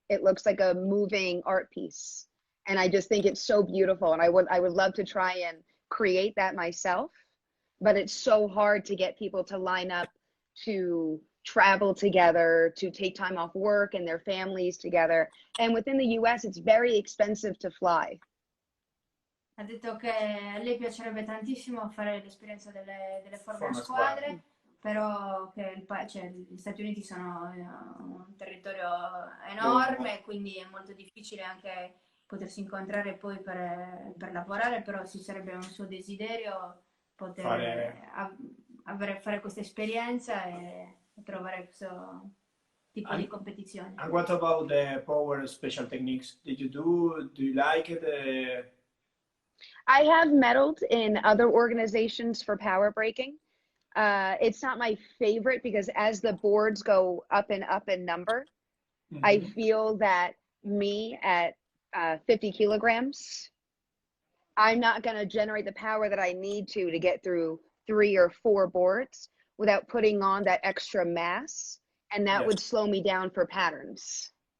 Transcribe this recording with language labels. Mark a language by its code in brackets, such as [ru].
[en] It looks like a moving art piece. And I just think it's so beautiful. And I would love to try and create that myself, but it's so hard to get people to line up to travel together, to take time off work and their families together. And within the US, it's very expensive to fly. [it] Ha detto che a lei piacerebbe tantissimo fare l'esperienza delle forme a squadre, però che gli Stati Uniti sono un territorio enorme, quindi è molto difficile anche potersi incontrare poi per lavorare, però sì, sarebbe un suo desiderio poter fare questa esperienza e trovare questo tipo di competizione. [en] And what about the power special techniques? Did you do you like it? I have medaled in other organizations for power breaking. It's not my favorite because as the boards go up in number, I feel that me at 50 kilograms, I'm not going to generate the power that I need to get through 3 or 4 boards without putting on that extra mass, and that would slow me down for patterns.